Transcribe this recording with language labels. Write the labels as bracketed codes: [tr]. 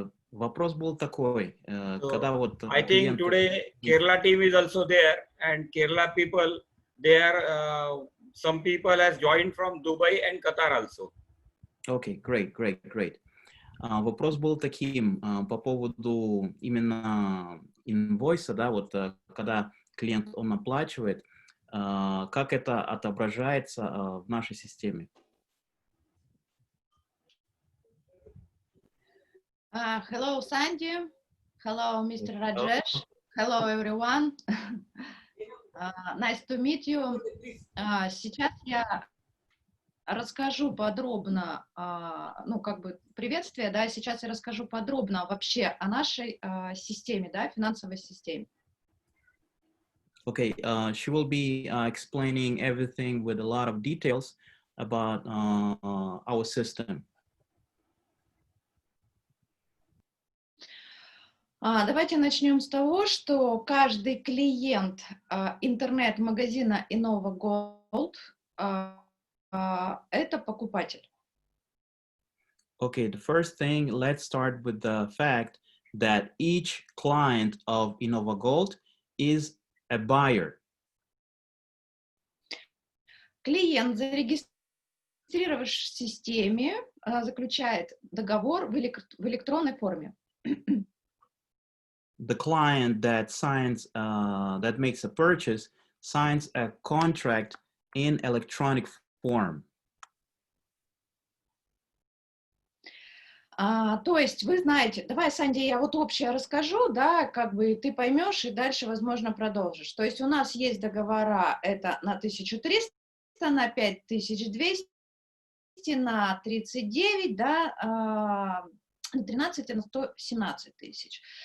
[ru] Вопрос был такой, когда вот... [en] I think today Kerala team is also there, and Kerala people, they are, some people has joined from Dubai and Qatar also. Okay, great. [ru] Вопрос был таким по поводу именно инвойса, да, вот когда клиент, он оплачивает, как это отображается в нашей системе? [en] Hello, Sandy. Hello, Mr. Rajesh. Hello, everyone. Nice to meet you. [ru] Сейчас я расскажу подробно, ну, как бы приветствие, да, сейчас я расскажу подробно вообще о нашей системе, да, финансовой системе. [en] Okay, she will be explaining everything with a lot of details about our system. [ru] Давайте начнем с того, что каждый клиент интернет-магазина InnovaGold это покупатель. [en] Okay, the first thing, let's start with the fact that each client of InnovaGold is a buyer. [ru] Клиент, зарегистрировавшись в системе, заключает договор в электронной форме. [en] The client that signs, that makes a purchase, signs a contract in electronic form. [ru] То есть вы знаете, давай, Санди, я вот общее расскажу, да, как бы ты поймешь и дальше, возможно, продолжишь. То есть у нас есть договора, это на 1300, на 5200, на 39, да, на 13 и на 117 тысяч.